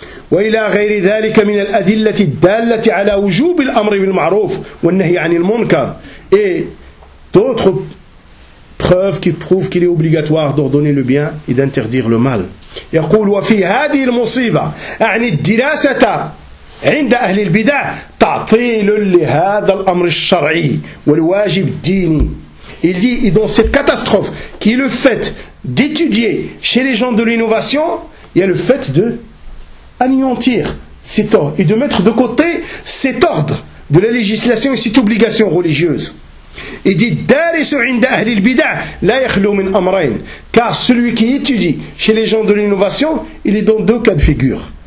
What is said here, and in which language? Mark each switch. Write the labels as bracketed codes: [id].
[ar] وإلى غير ذلك من الأدلة الدالة على وجوب الأمر بالمعروف والنهي عن المنكر [fr] et d'autres preuves qui prouvent qu'il est obligatoire d'ordonner le bien et d'interdire le mal. [ar] يقول وفي هذه المصيبة أعني الدراسة عند أهل البدع تعطيل لهذا الأمر الشرعي والواجب الديني. [fr] Il dit et dans cette catastrophe qui est le fait d'étudier chez les gens de l'innovation, il y a le fait de anéantir cet ordre et de mettre de côté cet ordre de la législation et cette obligation religieuse. Il dit [ar] Darisu inda ahli al-bid'a la yakhlu min amrayn, [fr] car celui qui étudie chez les gens de l'innovation, il est dans deux cas de figure.